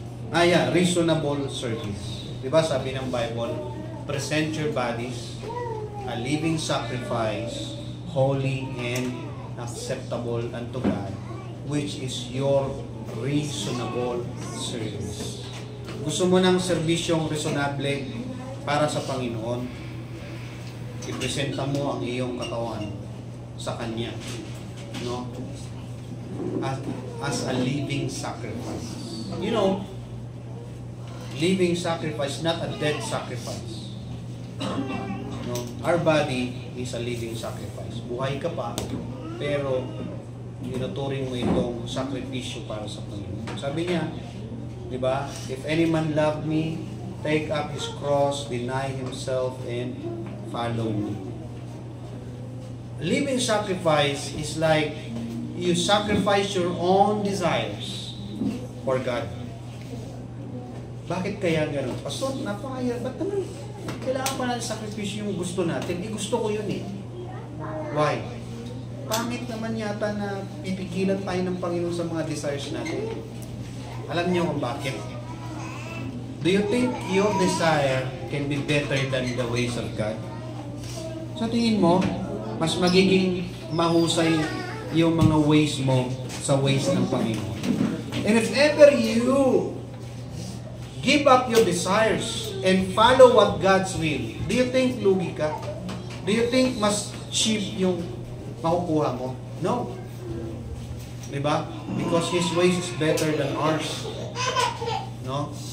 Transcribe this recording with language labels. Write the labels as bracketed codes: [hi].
[en] Reasonable service. [tl] Diba sabi ng Bible, [en] present your bodies a living sacrifice, holy and acceptable unto God, which is your reasonable service. [tl] Gusto mo ng serbisyong reasonable para sa Panginoon, ipresenta mo ang iyong katawan sa Kanya, no? [en] As a living sacrifice. You know, living sacrifice, not a dead sacrifice. No? Our body is a living sacrifice. [tl] Buhay ka pa, pero tinuturing mo itong sakripisyo para sa Panginoon. Sabi niya, di ba? [en] If any man love me, take up his cross, deny himself, and follow me. Living sacrifice is like you sacrifice your own desires for God. [tl] Bakit kaya gano'n? Pastor, napakaya. Ba't naman kailangan pa natin sakripisyo yung gusto natin? Gusto ko yun eh. Why? Pangit naman yata na pipigilan tayo ng Panginoon sa mga desires natin. Alam niyo kung bakit? [en] Do you think your desire can be better than the ways of God? [tl] Sa tingin mo, mas magiging mahusay yung mga ways mo sa ways ng Panginoon. [en] And if ever you give up your desires and follow what God's will, do you think [tl] lugi ka? [en] Do you think [tl] mas cheap yung makukuha mo? No. Diba? [en] Because His ways is better than ours. No?